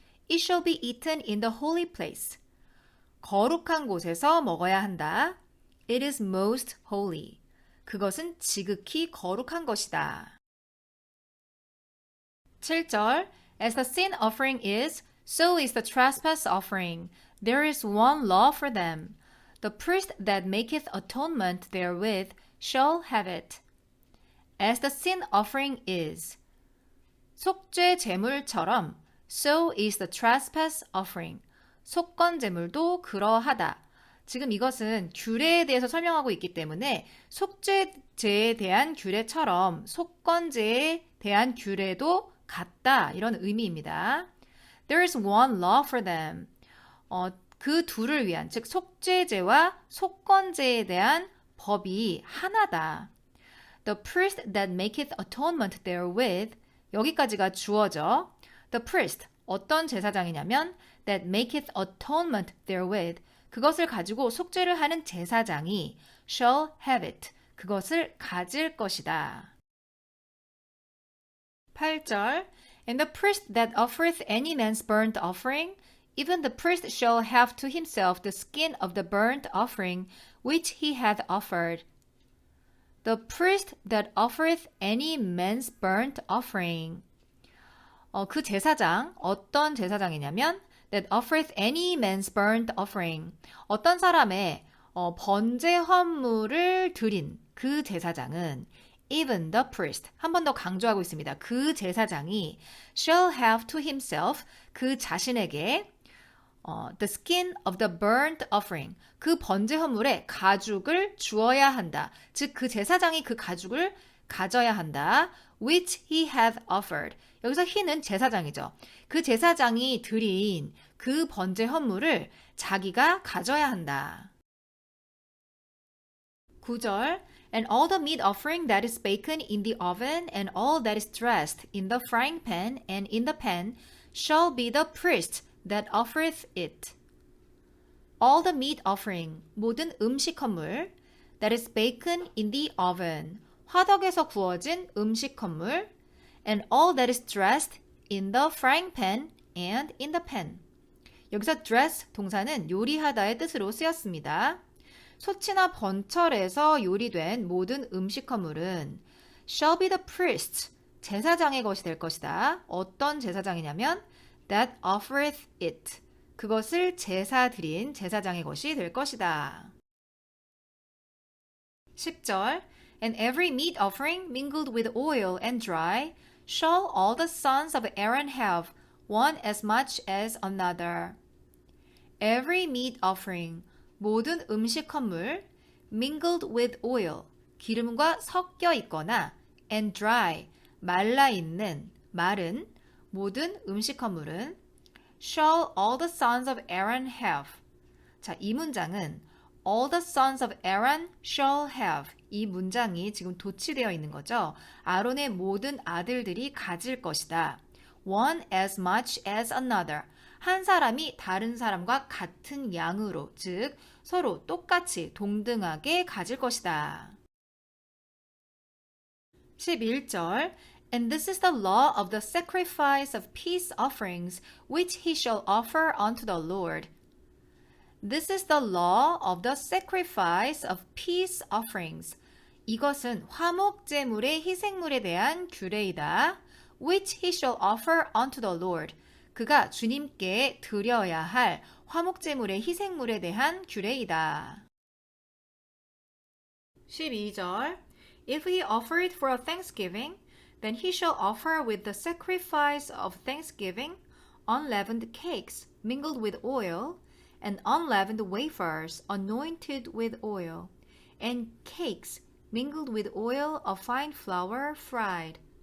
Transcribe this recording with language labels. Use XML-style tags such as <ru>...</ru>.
<en>It shall be eaten in the holy place.</en> <ko>거룩한 곳에서 먹어야 한다.</ko> <en>It is most holy.</en> <ko>그것은 지극히 거룩한 것이다.</ko> <en>7절 As the sin offering is, so is the trespass offering. There is one law for them. The priest that maketh atonement therewith shall have it. As the sin offering is.</en> <ko>속죄 제물처럼</ko> <en>so is the trespass offering.</en> <ko>속건 제물도 그러하다. 지금 이것은 규례에 대해서 설명하고 있기 때문에 속죄제에 대한 규례처럼 속건제에 대한 규례도 같다. 이런 의미입니다.</ko> <en>There is one law for them.</en> <ko>그 둘을 위한, 즉 속죄제와 속건제에 대한 법이 하나다.</ko> <en>The priest that maketh atonement therewith.</en> <ko>여기까지가 주어져.</ko> <en>The priest,</en> <ko>어떤 제사장이냐면</ko> <en>that maketh atonement therewith.</en> <ko>그것을 가지고 속죄를 하는 제사장이</ko> <en>shall have it.</en> <ko>그것을 가질 것이다.</ko> <en>8절 And the priest that offereth any man's burnt offering, even the priest shall have to himself the skin of the burnt offering which he hath offered. The priest that offereth any man's burnt offering.</en> <ko>그 제사장, 어떤 제사장이냐면</ko> <en>that offereth any man's burnt offering.</en> <ko>어떤 사람의 번제 헌물을 드린 그 제사장은</ko> <en>even the priest,</en> <ko>한 번 더 강조하고 있습니다. 그 제사장이</ko> <en>shall have to himself,</en> <ko>그 자신에게</ko> <en>the skin of the burnt offering,</en> <ko>그 번제 헌물의 가죽을 주어야 한다. 즉 그 제사장이 그 가죽을 가져야 한다.</ko> <en>which he hath offered.</en> <ko>여기서 he는 제사장이죠. 그 제사장이 드린 그 번제 헌물을 자기가 가져야 한다.</ko> <en>9절 And all the meat offering that is baken in the oven and all that is dressed in the frying pan and in the pan shall be the priest that offereth it. All the meat offering,</en> <ko>모든 음식 헌물</ko> <en>that is baken in the oven,</en> <ko>화덕에서 구워진 음식 헌물</ko> <en>and all that is dressed in the frying pan and in the pan.</en> <ko>여기서 dress 동사는 요리하다의 뜻으로 쓰였습니다. 소치나 번철에서 요리된 모든 음식 헌물은</ko> <en>shall be the priest,</en> <ko>제사장의 것이 될 것이다. 어떤 제사장이냐면</ko> <en>that offereth it,</en> <ko>그것을 제사 드린 제사장의 것이 될 것이다.</ko> <en>10절 And every meat offering mingled with oil and dry shall all the sons of Aaron have, one as much as another. Every meat offering,</en> <ko>모든 음식 헌물,</ko> <en>mingled with oil,</en> <ko>기름과 섞여 있거나,</ko> <en>and dry,</en> <ko>말라 있는, 마른, 모든 음식 헌물은</ko> <en>shall all the sons of Aaron have.</en> <ko>자, 이 문장은</ko> <en>all the sons of Aaron shall have.</en> <ko>이 문장이 지금 도치되어 있는 거죠. 아론의 모든 아들들이 가질 것이다.</ko> <en>One as much as another.</en> <ko>한 사람이 다른 사람과 같은 양으로, 즉 서로 똑같이 동등하게 가질 것이다.</ko> <en>11절 And this is the law of the sacrifice of peace offerings which he shall offer unto the Lord. This is the law of the sacrifice of peace offerings.</en> <ko>이것은 화목제물의 희생물에 대한 규례이다.</ko> <en>Which he shall offer unto the Lord.</en> <ko>그가 주님께 드려야 할 화목제물의 희생물에 대한 규례이다.</ko> <en>12절 If he offer it for a thanksgiving, then he shall offer with the sacrifice of thanksgiving unleavened cakes mingled with oil, and unleavened wafers anointed with oil, and cakes mingled with oil of fine flour fried.</en>